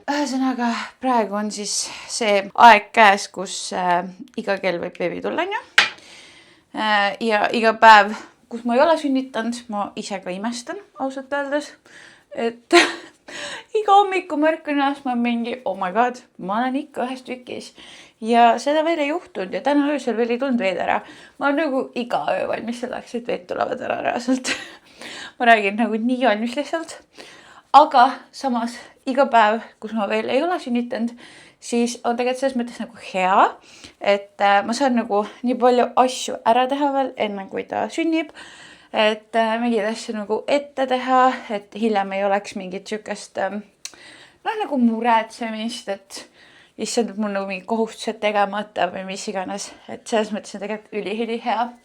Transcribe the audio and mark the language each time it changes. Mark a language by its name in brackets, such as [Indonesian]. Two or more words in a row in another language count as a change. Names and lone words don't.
[Estonian] Ühesõnaga, praegu on siis see aeg käes, kus iga kell võib beebi tulla, ja iga päev, kus ma ei ole sünnitanud, ma ise ka imestan ausalt öeldes, et iga hommiku märkan ennast, ma mingi, [English] oh my god, [Estonian] ma olen ikka ühes tükis ja seda veel ei juhtunud ja täna öösel veel ei tulnud veed ära. Ma olen nagu iga öö valmis selleks, et veed tulevad ära reaalselt. Ma räägin nagu nii valmis lihtsalt, aga samas iga päev, kus ma veel ei ole sünnitanud, siis on tegelikult selles mõttes nagu hea, et ma saan nagu nii palju asju ära teha veel enne, kui ta sünnib, et mingid asju nagu ette teha, et hiljem ei oleks mingit sükest nagu muretsemist, et issand, et mul nagu mingid kohustused tegemata või mis iganes, et selles mõttes on tegelikult üli hea.